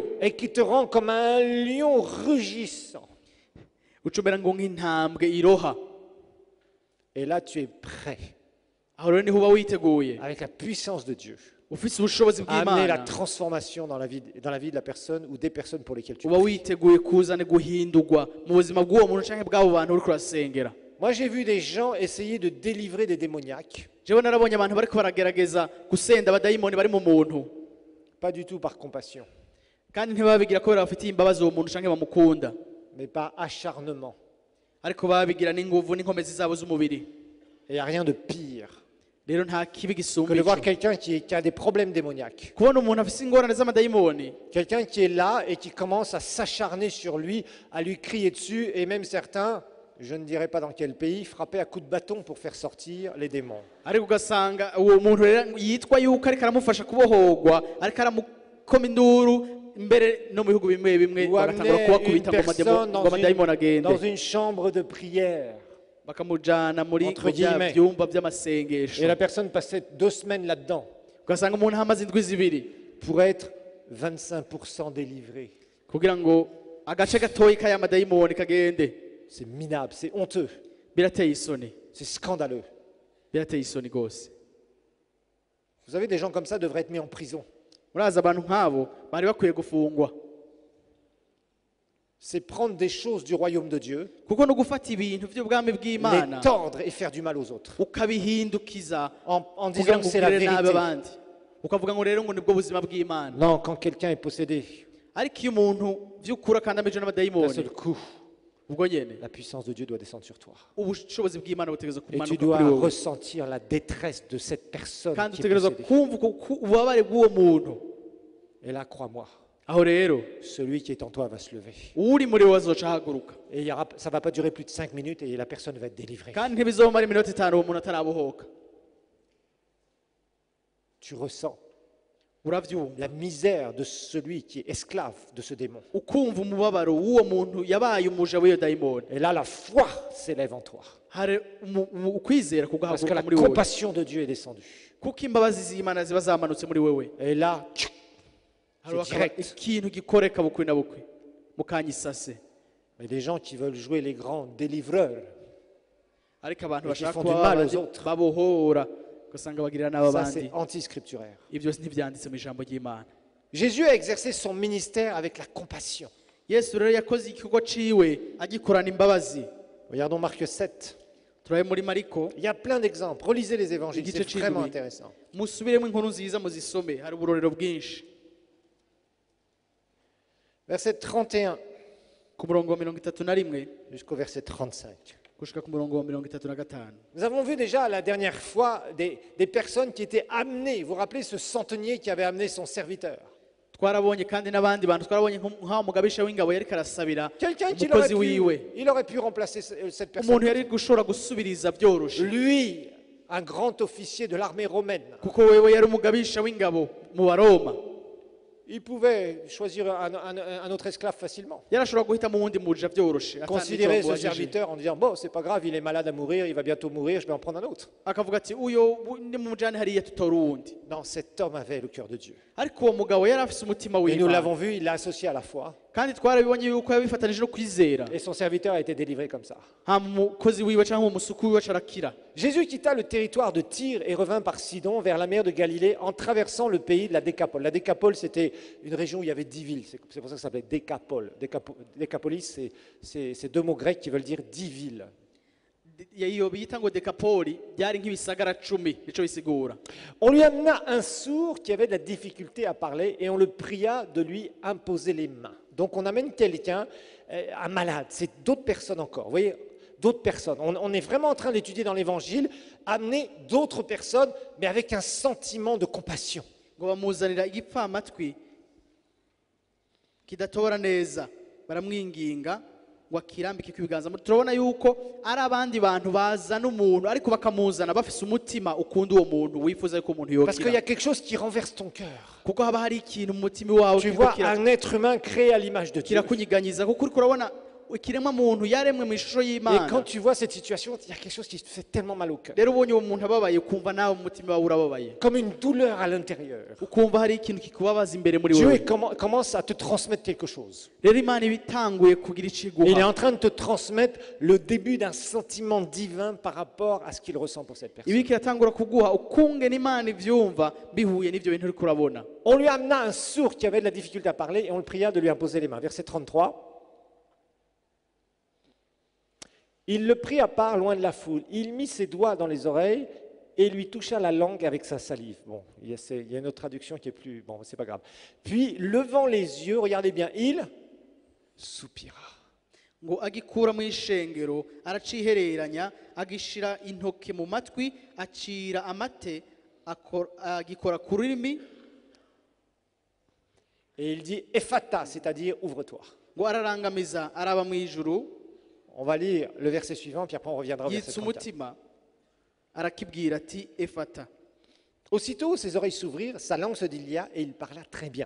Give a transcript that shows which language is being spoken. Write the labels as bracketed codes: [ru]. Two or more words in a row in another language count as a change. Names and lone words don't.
[fr] et qui te rend comme un lion rugissant. [rn] uce umera ngo nk'intambwe iroha. [fr] Et là, tu es prêt, [rn] Aho rero niho uba witeguye [fr] avec la puissance de Dieu, [rn] ufise ubushobozi [fr] à amener la [rn] bw'Imana, [fr] transformation dans la vie de la personne ou des personnes pour lesquelles tu [rn] uba [fr] pries. [rn] witeguye kuzana guhindurwa mu buzima bw'uwo muntu canke bw'abo bantu uriko urasengera. [fr] Moi, j'ai vu des gens essayer de délivrer des démoniaques, [rn] Jewe narabonye abantu bariko baragerageza gusenda abadayimoni bari mu muntu, [fr] pas du tout par compassion, [rn] kandi ntibabigira kubera bafitiye imbabazi uwo muntu canke bamukunda, [fr] mais par acharnement. [rn] ariko babigira n'inguvu n'inkomezi zabo z'umubiri. [fr] Et il n'y a rien de pire [rn] Rero nta kibi [fr] que [rn] gisumba [fr] de voir [rn] ico. [fr] quelqu'un qui a des problèmes démoniaques. [rn] Kubona umuntu afise ingorane z'amadayimoni, [fr] Quelqu'un qui est là et qui commence à s'acharner sur lui, à lui crier dessus, et même certains, je ne dirais pas dans quel pays, frapper à coups de bâton pour faire sortir les démons. [rn] ariko ugasanga uwo muntu rero yitwa yuko ariko aramufasha kubohorwa, ariko aramukoma induru mbere no mu bihugu bimwe bimwe [fr] Ou [rn] bagatangura [fr] amener une [rn] kubakubita ngo [fr] personne [rn] amadayimoni agende, [fr] dans une chambre de prière. [rn] bakamujana muri [fr] Entre [rn] bya [fr] guillemets. [rn] byumba by'amasengesho, [fr] Et la personne passait 2 semaines là-dedans [rn] ugasanga umuntu ahamaze indwi zibiri [fr] pour être 25% délivré. [rn] kugira ngo agace gatoyi k'aya madayimoni kagende. [fr] C'est minable, c'est honteux, [rn] Birateye isoni, [fr] c'est scandaleux. [rn] birateye isoni rwose. [fr] Vous savez, des gens comme ça devraient être mis en prison. [rn] Murazi abantu nk'abo bari bakwiye gufungwa, [fr] C'est prendre des choses du royaume de Dieu, [rn] kuko no gufata ibintu by'ubwami [fr] les [rn] bw'Imana [fr] tordre et faire du mal aux autres. [rn] ukabihindukiza [fr] En [rn] kugira [fr] disant [rn] ngo [fr] que c'est la [rn] ugirire nabi [fr] vérité. [rn] abandi, ukavuga ngo rero ngo nibwo buzima bw'Imana. [fr] Non, quand quelqu'un est possédé, [rn] Ariko iyo umuntu vy'ukuri akandamijwe [fr] d'un [rn] n'amadayimoni, [fr] seul coup, [rn] ubwo nyene [fr] la puissance de Dieu doit descendre sur toi. [rn] ubushobozi bw'Imana butegerezwa [fr] Et tu [rn] kumanuka [fr] dois [rn] kuri wowe, [fr] ressentir la détresse de cette personne [rn] kandi [fr] qui est [rn] utegerezwa [fr] possédée. [rn] kumva ububabare bw'uwo muntu. [fr] Et là, crois-moi, [rn] Aho rero [fr] celui qui est en toi va se lever. [rn] uri muri wowe azoca ahaguruka, [fr] Et ça ne va pas durer plus de 5 minutes et la personne va être délivrée. [rn] kandi ntibizomara iminota 5 uwo muntu atarabohoka. [fr] Tu ressens [rn] Uravyumva, [fr] la misère de celui qui est esclave de ce démon. [rn] ukumva umubabaro w'uwo muntu yabaye umuja w'iyo dayimoni. [fr] Et là, la foi s'élève en toi. [rn] Hari ukwizera [fr] Parce que [rn] kugahaguruka [fr] la [rn] muri wowe, [fr] compassion de Dieu est descendue. [rn] kuko imbabazi z'Imana ziba zamanutse muri wewe. [fr] Et là, [rn] Hariho [fr] c'est [rn] akaba [fr] direct. [rn] ikintu gikoreka bukwi na bukwi mu kanya isase. [fr] Mais des gens qui veulent jouer les grands délivreurs, [rn] Ariko abantu [fr] Et qui [rn] bashaka [fr] font [rn] kuba [fr] du mal aux [rn] babandi [fr] autres. [rn] babohora, ugasanga bagirira n'aba [fr] ça [rn] bandi. [fr] c'est anti-scripturaire. [rn] Ibyo ntibyanditse mu ijambo ry'Imana. [fr] Jésus a exercé son ministère avec la compassion. [rn] Yesu rero yakoze igikorwa ciwe agikorana imbabazi. [fr] Regardons Marc 7. [rn] Turabe muri Mariko, [fr] Il y a plein d'exemples. Relisez les évangiles, [rn] Igice [fr] c'est vraiment [rn] c'indwi. [fr] intéressant. [rn] musubiremo inkuru nziza muzisome, hari uburorero bwinshi. [fr] Verset 31 [rn] Ku murongo wa 31 [fr] jusqu'au verset 35. [rn] gushika ku murongo wa 35. [fr] Nous avons vu déjà la dernière fois des personnes qui étaient amenées. Vous vous rappelez ce centenier qui avait amené son serviteur? [rn] Twarabonye kandi n'abandi bantu, twarabonye nk'aho mugabisha w'ingabo yariko arasabira [fr] Quelqu'un qui [rn] umukozi wiwe, [fr] il aurait pu remplacer cette [rn] umuntu [fr] personne. [rn] yari gushobora gusubiriza byoroshe, [fr] Lui, un grand officier de l'armée romaine, [rn] kuko wewe yari umugabisha w'ingabo mu Baroma. [fr] il pouvait choisir un autre esclave facilement. [rn] Yarashobora guhita mu wundi muja byoroshe, [fr] Considérer ce [rn] atandika [fr] serviteur en disant, bon, c'est pas grave, il est malade à mourir, il va bientôt mourir, je vais en prendre un autre. [rn] akavuga ati uyo ni mujane hariya tutora uwundi. [fr] Non, cet homme avait le cœur de Dieu. [rn] Ariko uwo mugabo yari afise umutima [fr] Et nous [rn] w'Imana, [fr] l'avons vu, il l'a associé à la foi. [rn] kandi twarabibonye yuko yabifatanije no kwizera [fr] Et son serviteur a été délivré comme ça. [rn] umukozi wiwe cyangwa umusuku wiwe acarakira. [fr] Jésus quitta le territoire de Tyr et revint par Sidon vers la mer de Galilée en traversant le pays de la Décapole. La Décapole, c'était une région où il y avait 10 villes. C'est pour ça que ça s'appelait Décapole. Décapolis, c'est deux mots grecs qui veulent dire 10 villes. [rn] iyo bita ngo dekapoli byari nk'ibisagara 10 nico bisigura. [fr] On lui amena un sourd qui avait de la difficulté à parler et on le pria de lui imposer les mains. Donc on amène quelqu'un, un malade, c'est d'autres personnes encore. Vous voyez, d'autres personnes. On est vraiment en train d'étudier dans l'évangile, amener d'autres personnes, mais avec un sentiment de compassion. [rn] Ngo bamuzanira igipfamatwi kidatobora neza baramwinginga ngo akirambike kubiganza. Turabona yuko ari abandi bantu bazana umuntu ariko bakamuzana bafise umutima ukunda uwo muntu wifuza yuko umuntu [fr] Parce qu'il y [rn] yokira [fr] a quelque chose qui renverse ton cœur. [rn] kuko haba hari ikintu mu mutima wawe [fr] Tu vois un être humain créé à l'image de Dieu. [rn] kirakunyiganyiza kuko uriko urabona ikiremwa muntu yaremwe mu ishusho [fr] Et quand [rn] y'Imana. [fr] tu vois cette situation, il y a quelque chose qui te fait tellement mal au cœur. [rn] Rero ubonye uwo muntu ababaye ukumva nawe mu mutima wawe urababaye, [fr] Comme une douleur à l'intérieur. [rn] ukumva hari ikintu kikubabaza imbere muri [fr] Dieu [rn] wowe. [fr] commence à te transmettre quelque chose. [rn] Rero Imana ibitanguye kugira [fr] Il est [rn] iciguha, [fr] en train de te transmettre le début d'un sentiment divin par rapport à ce qu'il ressent pour cette personne. [rn] ibi kiratangura kuguha ukungena Imana ivyumva bihuye n'ivyo bintu uriko urabona. [fr] On lui amena un sourd qui avait de la difficulté à parler et on le pria de lui imposer les mains. Verset 33. Il le prit à part loin de la foule. Il mit ses doigts dans les oreilles et lui toucha la langue avec sa salive. Bon, il y a une autre traduction qui est plus... Bon, c'est pas grave. Puis, levant les yeux, regardez bien, il soupira. [rn] Ngo agikura mu ishengero aracihereranya agishira intoke mu matwi acira amate agikora ku rurimi [fr] Et il dit, Ephata, c'est-à-dire ouvre-toi. [rn] ngo ararangamiza araba mu ijuru [fr] On va lire le verset suivant, puis après on reviendra au verset [rn] yitsa [fr] 34. [rn] umutima arakibwira ati efata. [fr] Aussitôt, ses oreilles s'ouvrirent, sa langue se dilia et il parla très bien.